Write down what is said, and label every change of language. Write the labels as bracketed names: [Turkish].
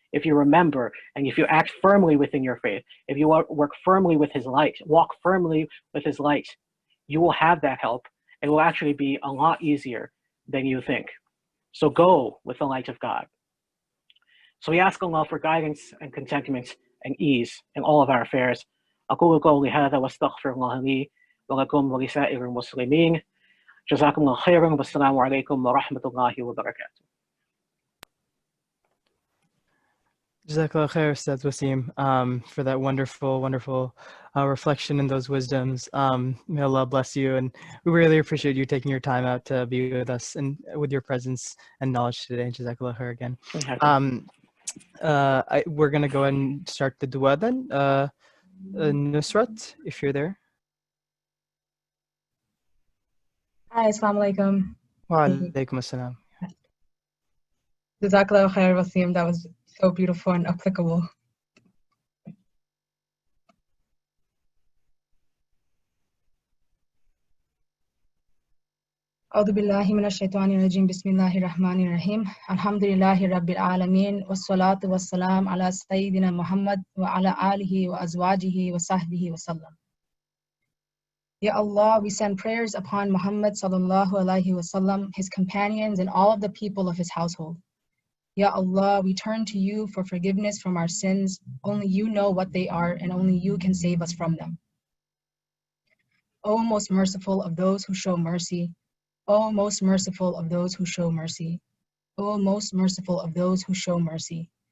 [English] if you remember, and if you act firmly within your faith, if you work firmly with his light, walk firmly with his light, you will have that help. It will actually be a lot easier than you think. So go with the light of God. So we ask Allah for guidance and contentment and ease in all of our affairs. [Arabic] أقول قولي هذا واستغفر الله لي ولكم ولسائر المسلمين. جزاكم الله خيرا والسلام عليكم ورحمة الله وبركاته. [English] Jazakallah khair, Ustadh Wasim, for that wonderful reflection and those wisdoms. May Allah bless you, and we really appreciate you taking your time out to be with us and with your presence and knowledge today. Jazakallah khair again. We're going to go ahead and start the dua then. Nusrat, if you're there. Hi, Asalaamwalaikum. Wa alaikum assalam. Jazakallah khair, Wasim. That was so beautiful and applicable. [Arabic] أعوذ بالله من الشيطان الرجيم بسم الله الرحمن الرحيم الحمد لله رب العالمين والصلاة والسلام على سيدنا محمد وعلى آله وأزواجه وصحبه وسلم. [English] Ya Allah, we send prayers upon Muhammad sallallahu alaihi wasallam, his companions, and all of the people of his household. Ya Allah, we turn to you for forgiveness from our sins. Only you know what they are, and only you can save us from them. O most merciful of those who show mercy, O most merciful of those who show mercy, O most merciful of those who show mercy.